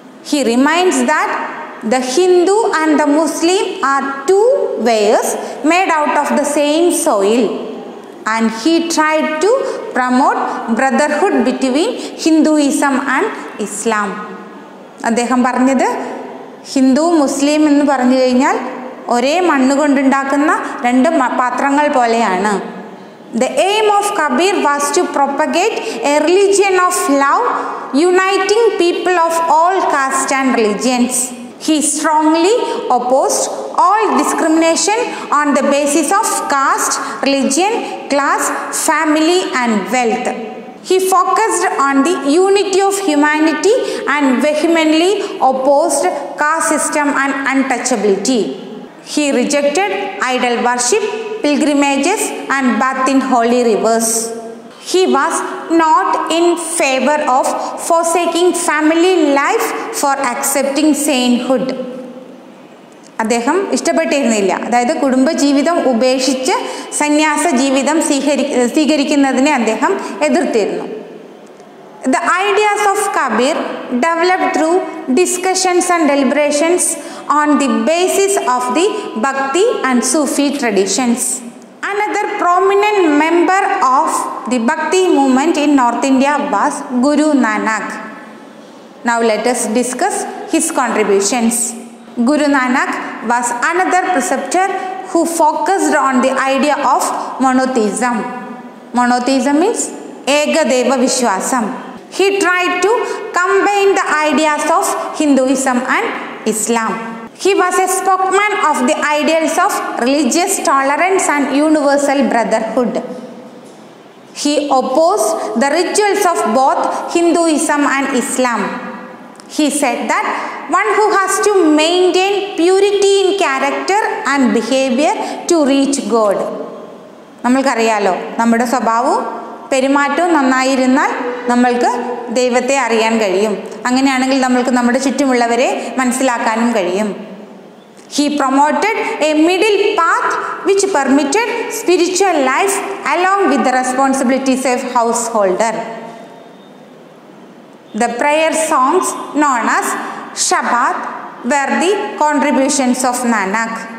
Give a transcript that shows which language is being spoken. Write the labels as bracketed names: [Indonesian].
[English] He reminds that the Hindu and the Muslim are two wares made out of the same soil, and he tried to promote brotherhood between Hinduism and Islam. [Malayalam] അദ്ദേഹം പറഞ്ഞത് ഹിന്ദു മുസ്ലിം എന്ന് പറഞ്ഞു കഴിഞ്ഞാൽ ഒരേ മണ്ണ് കൊണ്ടുണ്ടാക്കുന്ന രണ്ട് പാത്രങ്ങൾ പോലെയാണ്. [English] The aim of Kabir was to propagate a religion of love, uniting people of all castes and religions. He strongly opposed all discrimination on the basis of caste, religion, class, family and wealth. He focused on the unity of humanity and vehemently opposed caste system and untouchability. He rejected idol worship, pilgrimages and bath in holy rivers. He was not in favor of forsaking family life for accepting sainthood. [Malayalam] അദ്ദേഹം ഇഷ്ടപ്പെട്ടിരുന്നില്ല, അതായത് കുടുംബജീവിതം ഉപേക്ഷിച്ച് സന്യാസ ജീവിതം സ്വീകരിക്കുന്നതിനെ അദ്ദേഹം എതിർത്തിരുന്നു. [English] The ideas of Kabir developed through discussions and deliberations on the basis of the Bhakti and Sufi traditions. Another prominent member of the Bhakti movement in North India was Guru Nanak. Now let us discuss his contributions. Guru Nanak was another preceptor who focused on the idea of monotheism. Monotheism means Eka Deva Vishwasam. He tried to combine the ideas of Hinduism and Islam. He was a spokesman of the ideals of religious tolerance and universal brotherhood. He opposed the rituals of both Hinduism and Islam. He said that one who has to maintain purity in character and behavior to reach God. [Malayalam] നമ്മൾക്കറിയാലോ, നമ്മുടെ സ്വഭാവവും പെരുമാറ്റവും നന്നായിരുന്നാൽ നമ്മൾക്ക് ദൈവത്തെ അറിയാൻ കഴിയും. അങ്ങനെയാണെങ്കിൽ നമ്മൾക്ക് നമ്മുടെ ചുറ്റുമുള്ളവരെ മനസ്സിലാക്കാനും കഴിയും. [English] He promoted a middle path which permitted spiritual life along with the responsibilities of householder. The prayer songs known as Shabad were the contributions of Nanak.